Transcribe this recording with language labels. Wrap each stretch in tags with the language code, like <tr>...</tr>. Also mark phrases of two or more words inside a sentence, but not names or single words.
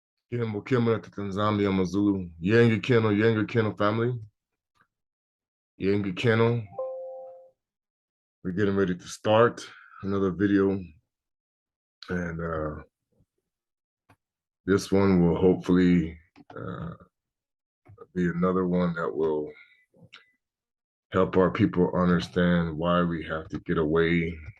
<en>Tata nZambi, I'm a Zulu.</en> <kg>Yenga Keno</kg> <en>family.</en> <kg>Yenga Keno.</kg> <en>We're getting ready to start another video. And this one will hopefully be another one that will help our people understand why we have to get away</en>